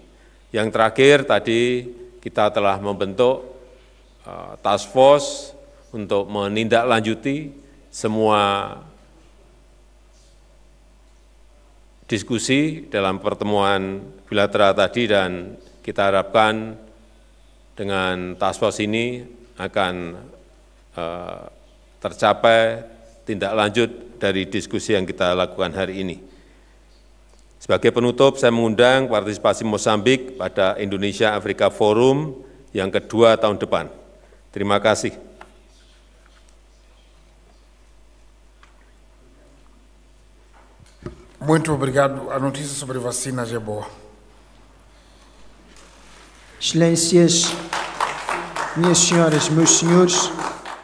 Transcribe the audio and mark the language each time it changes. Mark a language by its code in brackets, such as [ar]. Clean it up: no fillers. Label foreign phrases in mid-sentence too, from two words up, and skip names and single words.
[id] Yang terakhir, tadi kita telah membentuk [en] task force [id] untuk menindaklanjuti semua diskusi dalam pertemuan bilateral tadi, dan kita harapkan dengan [en] task force [id] ini akan tercapai tindak lanjut dari diskusi yang kita lakukan hari ini. Sebagai penutup, saya mengundang partisipasi Mosambik pada Indonesia Afrika Forum yang kedua tahun depan. Terima kasih. [pt] Muito obrigado. A notícia sobre vacinas é boa. Excelências, minhas senhoras, meus senhores,